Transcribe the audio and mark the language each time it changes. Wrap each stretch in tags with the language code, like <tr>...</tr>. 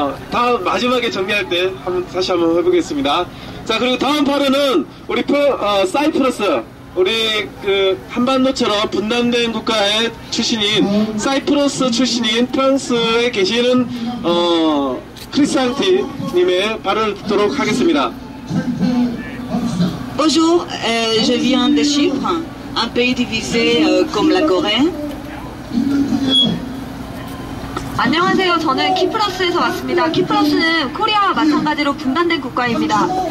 <ko>다 마지막에 정리할 때 다시 한번 해보겠습니다. 자, 그리고 다음 발언은 우리 사이프러스, 우리 그 한반도처럼 분단된 국가의 출신인 사이프러스 출신인 프랑스에 계시는 크리스안티 님의 발언을 듣도록 하겠습니다.</ko> <fr>Bonjour, je viens de Chypre, un pays divisé comme la Corée.</fr> <ko>안녕하세요. 저는 키프러스에서 왔습니다. 키프러스는 코리아와 마찬가지로 분단된 국가입니다.</ko>